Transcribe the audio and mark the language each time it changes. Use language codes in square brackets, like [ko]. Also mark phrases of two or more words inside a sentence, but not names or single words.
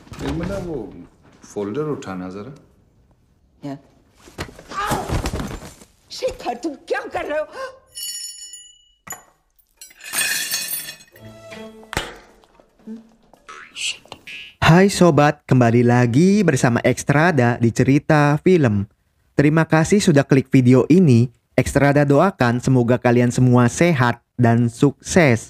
[hi] उर्मिला वो फोल्डर उठाना जरा। या शेखर तुम क्या कर रहे हो? [id] Hai sobat, kembali lagi bersama Ekstrada di cerita film. Terima kasih sudah klik video ini. Ekstrada doakan semoga kalian semua sehat dan sukses.